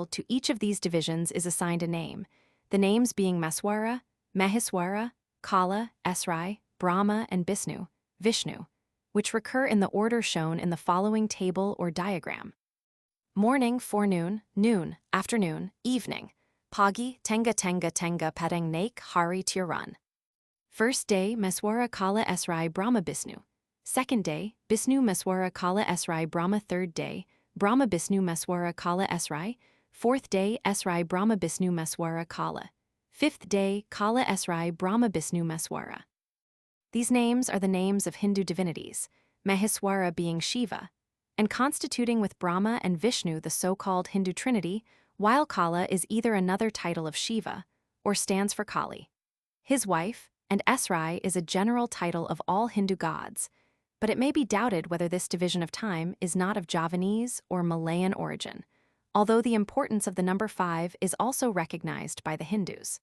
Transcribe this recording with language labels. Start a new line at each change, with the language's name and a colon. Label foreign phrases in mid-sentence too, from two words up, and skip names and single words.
English: To each of these divisions is assigned a name, the names being Maswara, Mahiswara, Kala, Esrai, Brahma, and Vishnu, which recur in the order shown in the following table or diagram. Morning, forenoon, noon, afternoon, evening.
Malay: Pagi, Tenga Padang Naik, Hari Tirun.
English: First day, Meswara Kala Esrai Brahma Bisnu. Second day, Bisnu Meswara Kala Esrai Brahma. Third day, Brahma Bisnu Meswara Kala Esrai. Fourth day, Esrai Brahma Bisnu Meswara Kala. Fifth day, Kala Esrai Brahma Bisnu Meswara. These names are the names of Hindu divinities, Mahiswara being Shiva, and constituting with Brahma and Vishnu the so-called Hindu Trinity, while Kala is either another title of Shiva or stands for Kali, his wife, and Esrai is a general title of all Hindu gods, but it may be doubted whether this division of time is not of Javanese or Malayan origin, although the importance of the number 5 is also recognized by the Hindus.